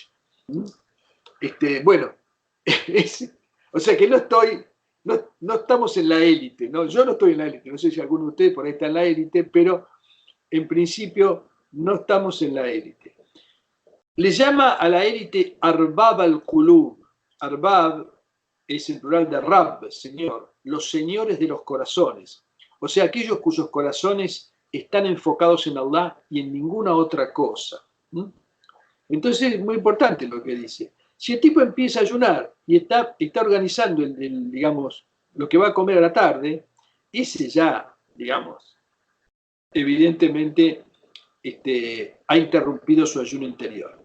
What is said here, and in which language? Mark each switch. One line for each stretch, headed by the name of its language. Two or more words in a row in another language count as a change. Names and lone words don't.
Spanish: Bueno, o sea que no estamos en la élite, ¿no? Yo no estoy en la élite, no sé si alguno de ustedes por ahí está en la élite, pero en principio no estamos en la élite. Le llama a la élite
Arabic: أرباب القلوب.
Spanish: Arbab es el plural de Rab, Señor, los señores de los corazones. O sea, aquellos cuyos corazones están enfocados en Allah y en ninguna otra cosa. Entonces es muy importante lo que dice. Si el tipo empieza a ayunar y está organizando digamos, lo que va a comer a la tarde, ese ya, digamos, evidentemente ha interrumpido su ayuno interior.